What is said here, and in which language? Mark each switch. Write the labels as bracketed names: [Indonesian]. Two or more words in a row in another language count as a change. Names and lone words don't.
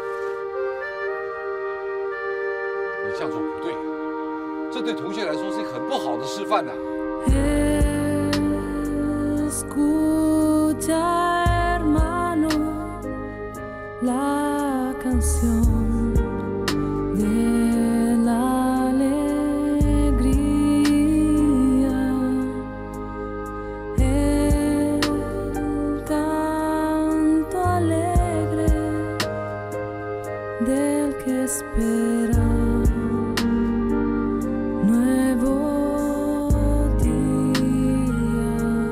[Chinese] 你这样做不对，这对同学来说是一个很不好的示范呐。 [Spanish] Escucha, hermano, la canción de la alegría. El canto alegre del que espera nuevo día.